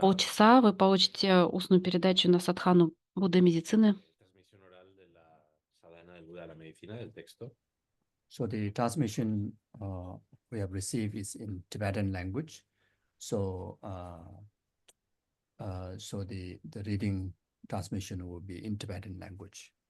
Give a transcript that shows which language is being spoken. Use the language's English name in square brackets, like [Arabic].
[Russian] полчаса вы получите устную передачу на садхану Будды Медицины. [Spanish] transmisión oral de la sadhana del Buda de la medicina, del texto. [English] So the transmission we have received is in Tibetan language. So the reading transmission will be in Tibetan language.